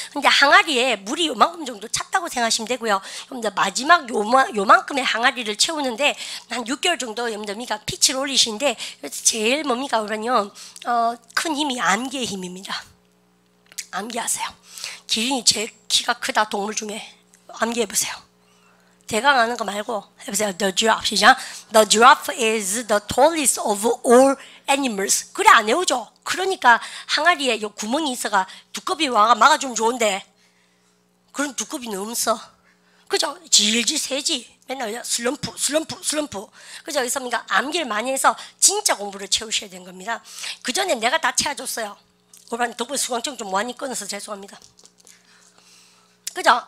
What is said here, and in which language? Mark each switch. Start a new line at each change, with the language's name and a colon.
Korean: 근데 항아리에 물이 요만큼 정도 찼다고 생각하시면 되고요. 여러분들 마지막 요만큼의 항아리를 채우는데 한 6개월 정도 여러분들 피치를 올리시는데 제일 뭡니까? 그러면요, 큰 힘이 암기의 힘입니다. 암기하세요. 기린이 제일 키가 크다 동물 중에. 암기해보세요. 대강 아는 거 말고 해보세요.
English: The giraffe.
Korean: 시작.
English: The giraffe is the tallest of all animals.
Korean: 그래 안 외우죠. 그러니까 항아리에 요 구멍이 있어가 두꺼비 와가 막아주면 좋은데 그런 두꺼비는 없어. 그죠? 질질 세지. 맨날 슬럼프. 그죠? 그래서 우리가 암기를 많이 해서 진짜 공부를 채우셔야 되는 겁니다. 그 전에 내가 다 채워줬어요. 오늘 덕분에 수강증 좀 많이 끊어서 죄송합니다. 그죠?